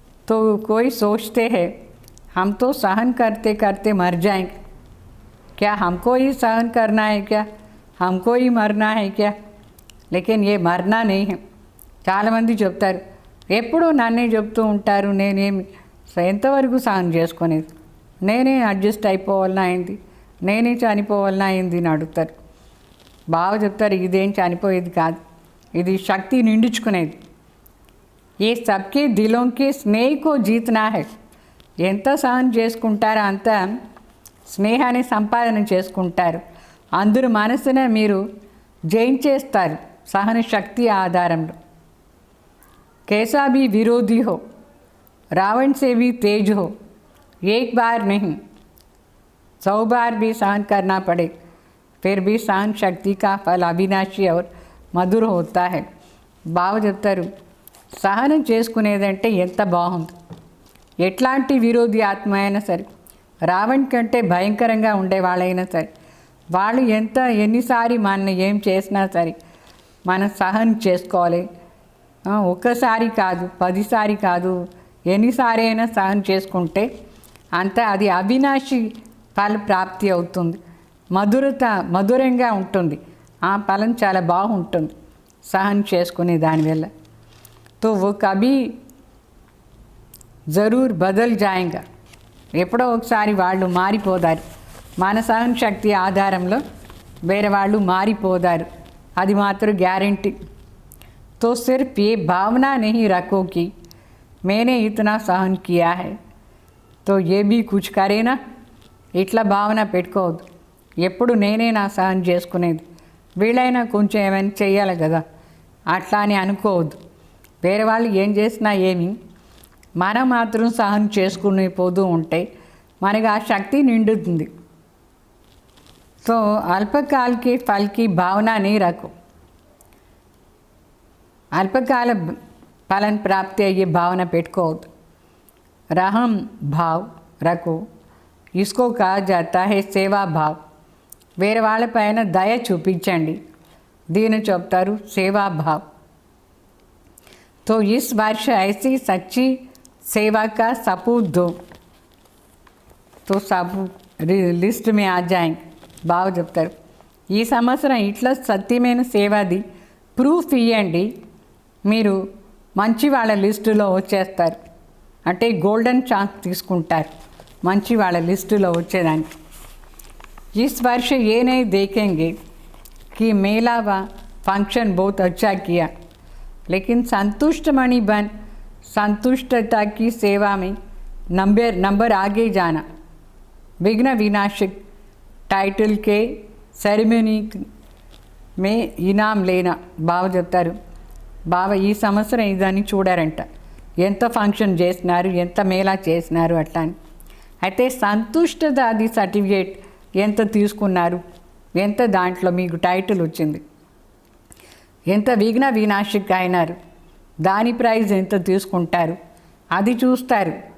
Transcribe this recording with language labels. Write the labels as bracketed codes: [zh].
[hi] तो कोई सोचते हैं हम तो सहन करते करते मर जाएंगे, क्या हमको ही सहन करना है, क्या हमको ही मरना है क्या? लेकिन ये मरना नहीं है. [te] చాలామంది చెప్తారు, ఎప్పుడూ నన్నే చెప్తూ ఉంటారు, నేనేమి ఎంతవరకు సహనం చేసుకునేది, నేనే అడ్జస్ట్ అయిపోవాలన్నా అయింది, నేనే చనిపోవాలన్నా అయింది అని అడుగుతారు. బాగా చెప్తారు, ఇదేం చనిపోయేది కాదు, ఇది శక్తి నిండించుకునేది. [hi] ఏ సబ్కే దిలోంకి స్నేహకో జీతనా హై. [te] ఎంత సహనం చేసుకుంటారో అంత స్నేహాన్ని సంపాదన చేసుకుంటారు. అందరూ మనసునే మీరు జయించేస్తారు సహన శక్తి ఆధారంలో. [hi] कैसा भी विरोधी हो, रावण से भी तेज हो, एक बार नहीं 100 बार भी सहन करना पड़े, फिर भी सहन शक्ति का फल अविनाशी और मधुर होता है. [te] బాగా చెప్తారు, సహనం చేసుకునేదంటే ఎంత బాగుంది. ఎట్లాంటి విరోధి ఆత్మ అయినా సరే, రావణ్ కంటే భయంకరంగా ఉండే వాళ్ళైనా సరే, వాళ్ళు ఎన్నిసారి మన ఏం చేసినా సరే మనం సహనం చేసుకోవాలి. ఒక్కసారి కాదు, 10 సారి కాదు, ఎన్నిసారి అయినా సహనం చేసుకుంటే అంత అది అవినాశి ఫల ప్రాప్తి అవుతుంది. మధురంగా ఉంటుంది, ఆ ఫలం చాలా బాగుంటుంది సహనం చేసుకునే దానివల్ల. [hi] तो वो कभी ज़रूर बदल जाएगा. [te] ఎప్పుడో ఒకసారి వాళ్ళు మారిపోతారు. మన సహన శక్తి ఆధారంలో వేరే వాళ్ళు మారిపోతారు, అది మాత్రం గ్యారెంటీ. [hi] तो सिर्फ ये भावना नहीं रखो कि मैंने इतना सहन किया है तो ये भी कुछ करे ना. [te] ఇట్లా భావన పెట్టుకోవద్దు. ఎప్పుడు నేనే నా సహనం చేసుకునేది, వీళ్ళైనా కొంచెం ఏమైనా చెయ్యాలి కదా అట్లా అని అనుకోవద్దు. వేరే వాళ్ళు ఏం చేసినా ఏమి, మనం మాత్రం సహనం చేసుకుని పోతూ ఉంటే మనకు ఆ శక్తి నిండుతుంది. [hi] तो अल्पकाल के फल की भावना नहीं रखो. [te] అల్పకాల ఫలం ప్రాప్తి అయ్యే భావన పెట్టుకోవద్దు. [hi] रहम भाव रखो, इसको कहा जाता है सेवा भाव. [te] వేరే వాళ్ళపైన దయ చూపించండి, దీన్ని చెప్తారు సేవా భావ్. [hi] तो इस वर्ष ऐसी सच्ची सेवा का सबूत दो तो सब लिस्ट में आ जाएंगे. [te] బాగా చెప్తారు, ఈ సంవత్సరం ఇట్లా సత్యమైన సేవాది ప్రూఫ్ ఇవ్వండి, మీరు మంచి వాళ్ళ లిస్టులో వచ్చేస్తారు. అంటే గోల్డెన్ ఛాన్స్ తీసుకుంటారు మంచి వాళ్ళ లిస్టులో వచ్చేదానికి. [hi] इस वर्ष ये नहीं देखेंगे कि मेला व फंक्शन बहुत अच्छा किया, लेकिन संतुष्ट मणि बन संतुष्टता की सेवा में नंबर आगे जाना. विघ्न विनाशक टाइटल के सेरेमनी में इनाम लेना. [te] బాగా చెప్తారు, బాగా ఈ సంవత్సరం ఇదని చూడారంట, ఎంత ఫంక్షన్ చేసినారు, ఎంత మేళా చేసినారు అట్లా అని. అయితే సంతుష్టత అది సర్టిఫికేట్ ఎంత తీసుకున్నారు, ఎంత దాంట్లో మీకు టైటిల్ వచ్చింది, ఎంత విఘ్న వినాశక అయినారు, దాని ప్రైజ్ ఎంత తీసుకుంటారు అది చూస్తారు.